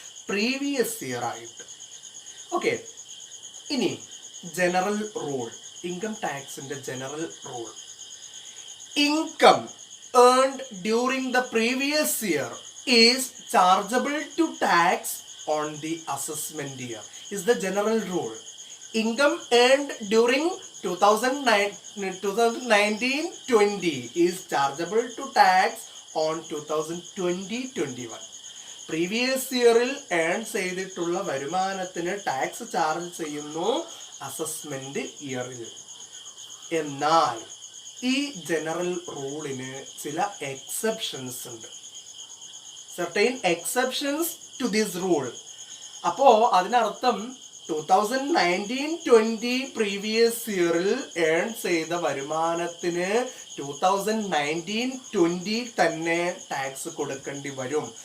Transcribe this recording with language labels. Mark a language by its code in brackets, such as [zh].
[ml] Previous year ആയിട്ട്. Okay, ഇനി general rule, income ടാക്സിന്റെ general rule. [en] Income earned during the previous year is chargeable to tax on the assessment year is the general rule. Income earned during 2019-20 is chargeable to tax on 2020-21. [ml] Previous ഇയറിൽ earn ചെയ്തിട്ടുള്ള വരുമാനത്തിന് tax charge ചെയ്യുന്നു assessment ഇയറിൽ. എന്നാൽ ഈ general റൂളിന് ചില exceptions ഉണ്ട്. [en] Certain exceptions to this rule. [ml] അപ്പോ അതിനർത്ഥം 2019-20 പ്രീവിയസ് ഇയറിൽ ഏൺ ചെയ്ത വരുമാനത്തിന് 2019-20 തന്നെ ടാക്സ് കൊടുക്കേണ്ടി വരും.